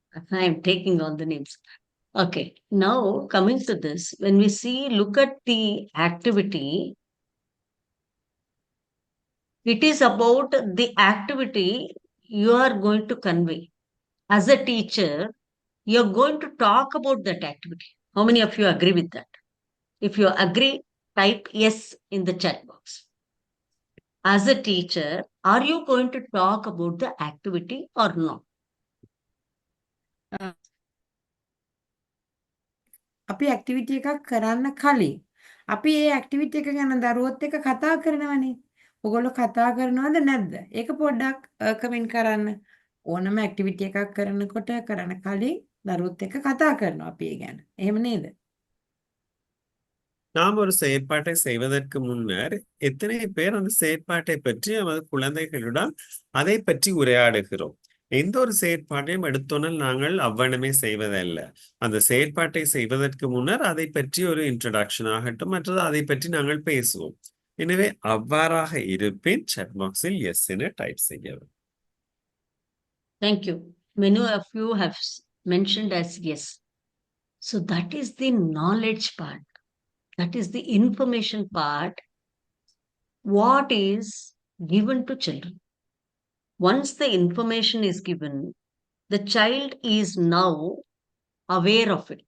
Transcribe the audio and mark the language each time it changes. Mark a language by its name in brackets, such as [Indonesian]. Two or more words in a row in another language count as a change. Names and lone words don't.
[English] I am taking all the names. Okay, now coming to this, when we see, look at the activity, it is about the activity you are going to convey. As a teacher, you're going to talk about that activity. How many of you agree with that? If you agree, type yes in the chat box. As a teacher, are you going to talk about the activity or not? [Sinhala] අපි ඇක්ටිවිටි එකක් කරන්න කලින් අපි ඒ ඇක්ටිවිටි එක ගැන දරුවොත් එක්ක කතා කරනවනේ. ඔයගොල්ලෝ කතා කරනවද නැද්ද? ඒක පොඩ්ඩක් කමෙන්ට් කරන්න. ඕනම ඇක්ටිවිටි එකක් කරනකොට කරන්න කලින් දරුවොත් එක්ක කතා කරනවා අපි ඒ ගැන. එහෙම නේද? [Tamil] நாம் ஒரு செயற்பாட்டை செய்வதற்கு முன்னர் எத்தனை பேர் அந்த செயற்பாட்டை பற்றி நமது குழந்தைகளிடம் அதை பற்றி உரையாடுகிறோம். எந்த ஒரு செயற்பாட்டையும் எடுத்தோனால் நாங்கள் அவ்வண்ணமே செய்வதல்ல. அந்த செயற்பாட்டை செய்வதற்கு முன்னர் அதை பற்றி ஒரு இன்ட்ரடக்ஷன் ஆகட்டும், மற்றது அதை பற்றி நாங்கள் பேசுவோம். எனவே அவ்வாறாக இருப்பின் [English] chat box-il yes [Tamil] என டைப் செய்யவும். [English] Thank you. Many of you have mentioned as yes. So that is the knowledge part. That is the information part. What is given to children? Once the information is given, the child is now aware of it.